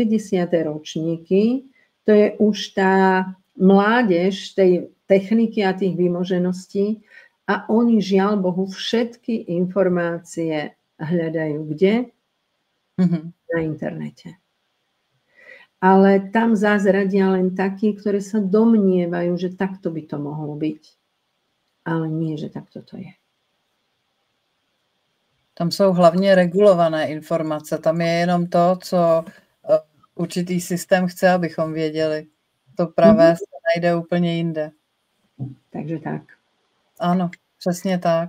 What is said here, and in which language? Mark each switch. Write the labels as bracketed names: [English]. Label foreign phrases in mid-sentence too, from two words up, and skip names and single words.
[Slovak] ročníky, to je už tá mládež tej techniky a tých vymožeností, a oni, žiaľ Bohu, všetky informácie hľadajú kde? Na internete. Ale tam zázradia len takí, ktorí sa domnievajú, že takto by to mohlo byť. Ale nie, že takto to je. [Czech] Tam jsou hlavně regulované informace. Tam je jenom to, co určitý systém chce, abychom věděli. To pravé se najde úplně jinde. Takže tak. Ano, přesně tak.